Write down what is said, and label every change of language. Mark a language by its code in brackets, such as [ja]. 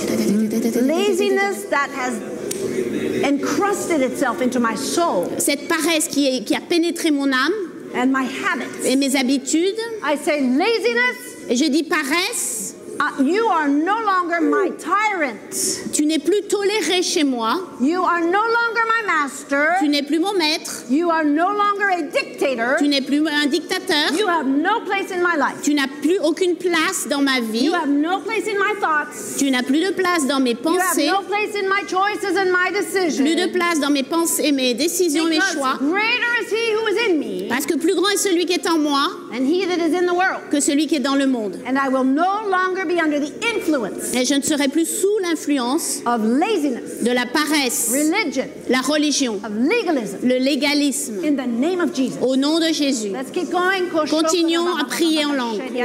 [en] Laziness that has encrusted itself into my soul [fr] Cette paresse qui a pénétré mon âme [en] and my habits. [fr] et mes habitudes. [en] I say laziness, [fr] Et je dis paresse, [en] you are no longer my tyrant. [fr] tu n'es plus toléré chez moi. [en] You are no longer my master. [fr] Tu n'es plus mon maître. [en] You are no longer a dictator. [fr] Tu n'es plus un dictateur. [en] You have no place in my life. [fr] Tu n'as plus aucune place dans ma vie. [en] You have no place in my thoughts. [fr] Tu n'as plus de place dans mes [en] You have [fr] pensées. [en] no place in my choices and my decisions. [fr] Plus de place dans mes pensées, mes décisions, mes [en] Because [fr] choix. [en] greater is he who is in me [fr] Parce que plus grand est celui qui est en moi [en] and he that is in the world. [fr] que celui qui est dans le monde. [en] And I will no longer be under the influence [fr] Et je ne serai plus sous l'influence [en] of laziness, [fr] de la paresse, [en] religion, [fr] la religion, [en] of legalism. [fr] le légalisme. [en] In the name of Jesus. [fr] Au nom de Jésus. [en] Let's keep going. [fr] Continuons à prier en langue.